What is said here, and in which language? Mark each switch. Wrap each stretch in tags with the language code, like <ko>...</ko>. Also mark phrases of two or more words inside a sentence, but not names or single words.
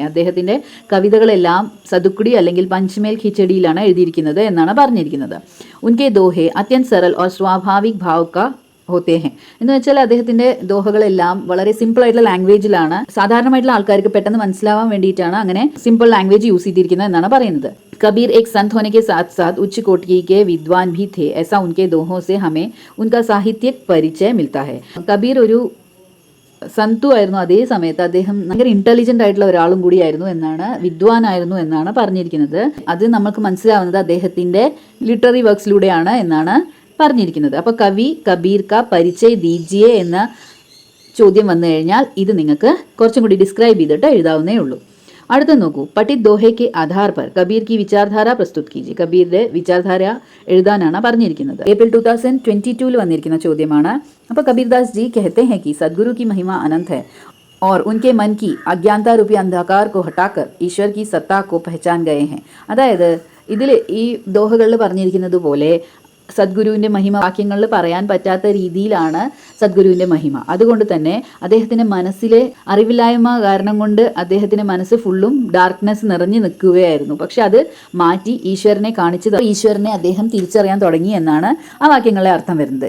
<ml>അദ്ദേഹത്തിൻ്റെ കവിതകളെല്ലാം സദുക്കടി അല്ലെങ്കിൽ പഞ്ച്മേൽ ഖിച്ചടിയിലാണ് എഴുതിയിരിക്കുന്നത് എന്നാണ് പറഞ്ഞിരിക്കുന്നത്.</ml> <hi>उनके दोहे अत्यंत सरल और स्वाभाविक भाव का होते हैं.</hi> <ml>എന്ന് വെച്ചാൽ അദ്ദേഹത്തിൻ്റെ ദോഹകളെല്ലാം വളരെ സിമ്പിൾ ആയിട്ടുള്ള ലാംഗ്വേജിലാണ്, സാധാരണമായിട്ടുള്ള ആൾക്കാർക്ക് പെട്ടെന്ന് മനസ്സിലാവാൻ വേണ്ടിയിട്ടാണ് അങ്ങനെ</ml> <en>simple language use</en> <ml>ചെയ്തിരിക്കുന്നത് എന്നാണ് പറയുന്നത്.</ml> <hi>कबीर एक संत होने के साथ साथ उच्च कोटि के विद्वान भी थे. ऐसा उनके दोहों से हमें उनका साहित्यिक परिचय मिलता है.</hi> <ml>കബീർ ഒരു സന്തു ആയിരുന്നു, അതേ സമയത്ത് അദ്ദേഹം ഭയങ്കര ഇൻ്റലിജൻ്റ് ആയിട്ടുള്ള ഒരാളും കൂടിയായിരുന്നു എന്നാണ്, വിദ്വാനായിരുന്നു എന്നാണ് പറഞ്ഞിരിക്കുന്നത്. അത് നമുക്ക് മനസ്സിലാവുന്നത് അദ്ദേഹത്തിൻ്റെ</ml> <en>literary works</en> <ml>എന്നാണ് പറഞ്ഞിരിക്കുന്നത്. അപ്പോൾ</ml> <hi>कवि कबीर का परिचय दीजिये</hi> <ml>എന്ന ചോദ്യം വന്നു കഴിഞ്ഞാൽ ഇത് നിങ്ങൾക്ക് കുറച്ചും കൂടി ഡിസ്ക്രൈബ് ചെയ്തിട്ട് എഴുതാവുന്നേ ഉള്ളൂ. അടുത്ത നോക്കൂ,</ml> <hi>पठित दोहे के आधार पर कबीर की विचारधारा प्रस्तुत कीजिए.</hi> <ml>കബീറിന്റെ വിചാരധാര എഴുതാനാണ് പറഞ്ഞിരിക്കുന്നത്. ഏപ്രിൽ 2022 വന്നിരിക്കുന്ന ചോദ്യമാണ്. അപ്പോൾ കബീർദാസ് ജി</ml> <hi>कहते हैं कि सदगुरु की महिमा अनंत है और उनके मन की अज्ञानता रूपी अंधकार को हटाकर ईश्वर की सत्ता को पहचान गए हैं.</hi> <ml>അതായത് ഇതിൽ ഈ ദോഹകളിൽ പറഞ്ഞിരിക്കുന്നത് പോലെ സദ്ഗുരുവിൻ്റെ മഹിമ വാക്യങ്ങളിൽ പറയാൻ പറ്റാത്ത രീതിയിലാണ് സദ്ഗുരുവിൻ്റെ മഹിമ. അതുകൊണ്ട് തന്നെ അദ്ദേഹത്തിൻ്റെ മനസ്സിലെ അറിവില്ലായ്മ കാരണം കൊണ്ട് അദ്ദേഹത്തിൻ്റെ മനസ്സ്</ml> <en>full darkness</en> <ml>നിറഞ്ഞു നിൽക്കുകയായിരുന്നു. പക്ഷെ അത് മാറ്റി ഈശ്വരനെ കാണിച്ചത് ഈശ്വരനെ അദ്ദേഹം തിരിച്ചറിയാൻ തുടങ്ങി എന്നാണ് ആ വാക്യങ്ങളെ അർത്ഥം വരുന്നത്.</ml>